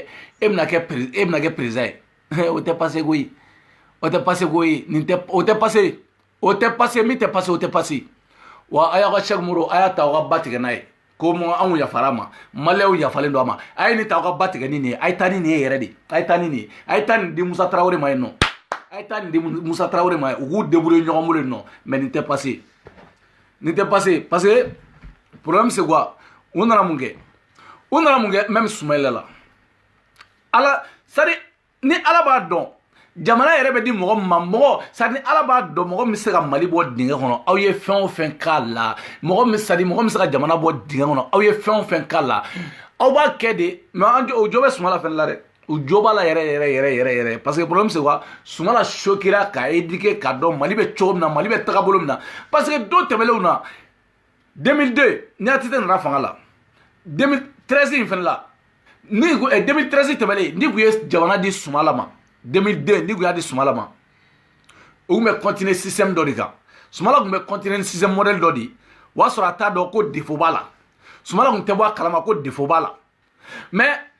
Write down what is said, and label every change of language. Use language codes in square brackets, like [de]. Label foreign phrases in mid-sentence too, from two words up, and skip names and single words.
[bm] kɛ président ye o tɛ passer koyi o tɛ passer koyi nin tɛ o tɛ passer o tɛ passer min tɛ passer o tɛ passer wa a y'aw ka Cheikh Moro a y'a ta aw ka ba tigɛ n'a ye ko anw yafara ma maliyɛnw yafalen don a ma a ye nin ta aw ka ba tigɛ ni nin ye a ye taa ni nin ye yɛrɛ de a ye taa ni nin ye a ye taa nin di Musa Tarawele ma yen nɔ a ye taa nin di Musa Tarawele ma u k'u débrouiller ɲɔgɔn bolo yen nɔ mais nin tɛ passer nin tɛ passer [fr] parce que problème c'est quoi [bm] u nana mun kɛ même Soumaïla la ala c'est-à-dire ni ala b'a dɔn jamana yɛrɛ bɛ di mɔgɔ min ma mɔgɔ c'est-à-dire ala b'a dɔn mɔgɔ min bɛ se ka Mali bɔ dingɛ kɔnɔ aw ye fɛn o fɛn k'a la mɔgɔ min c'est-à-dire mɔgɔ min bɛ se ka jamana bɔ dingɛ kɔnɔ aw ye fɛn o fɛn k'a la aw b'a kɛ de mais o jo bɛ Soumaïla fɛnɛ la dɛ o jo b'a la yɛrɛ [fr] parce que problème c'est quoi [bm] Soumaïla choquera k'a éduquer k'a dɔn Mali bɛ cogo min na Mali bɛ tagabolo min na [fr] parce que [bm] don tɛmɛnlenw na 2002 ni ATT nana fanga la 2013 in fɛnɛ la ni 2013 tɛmɛlen ni kun ye jamana di Soumaïla ma 2002 ni kun y'a di Soumaïla ma o kun bɛ [fr] continuer système [bm] dɔ de kan Soumaïla kun bɛ continuer ni [fr] système modèle [bm] dɔ de o y'a sɔrɔ a t'a dɔn ko défaut b'a la Soumaïla kun tɛ bɔ a kalama ko défaut b'a la mais